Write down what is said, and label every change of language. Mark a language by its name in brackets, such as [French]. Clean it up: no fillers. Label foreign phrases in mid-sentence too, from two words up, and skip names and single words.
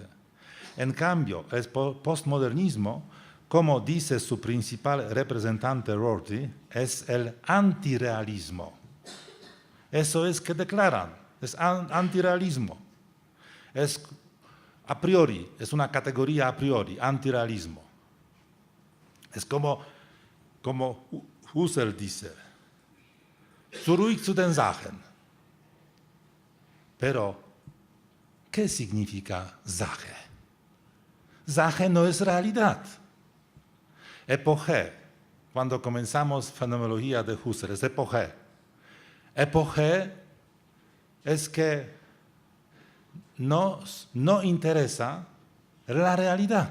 [Spanish] En cambio, el postmodernismo, como dice su principal representante Rorty, es el antirrealismo. Eso es que declaran, es antirrealismo. Es [Latin] a priori, [Spanish] es una categoría [Latin] a priori, [Spanish] antirrealismo. Es como Husserl dice, [German] zurück zu den Sachen. [Spanish] Pero, ¿qué significa Sache? Sache no es realidad. Epoché, cuando comenzamos fenomenología de Husserl, es epoché. Epoché es que no interesa la realidad.